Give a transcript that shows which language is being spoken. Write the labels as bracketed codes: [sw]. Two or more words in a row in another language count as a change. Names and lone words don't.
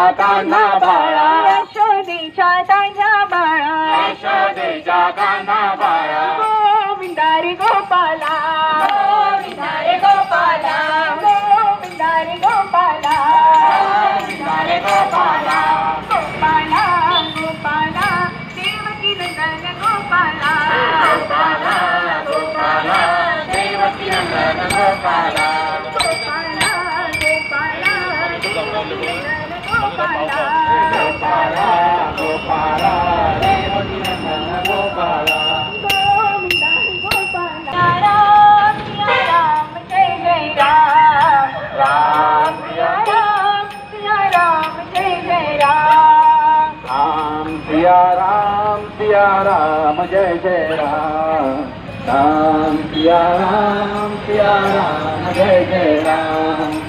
[mr] तान्या बाळा यशोदेच्या तान्या बाळा यशोदेच्या तान्या बाळा गोविंदारी गोपाला गोविंदारी गोपाला गोविंदारी गोपाला गोविंदारी गोपाला गोपाला गोपाला देवकी नंदन गोपाला गोपाला गोपाला देवकी नंदन गोपाला गोपाला गोपाला देवकी नंदन गोपाला गोपाला गोपाला देवकी नंदन गोपाला गोविंदारी गोपाला. [hi] राम सिया राम जय जय राम राम सिया राम जय जय राम राम सिया राम जय जय राम राम सिया राम जय जय राम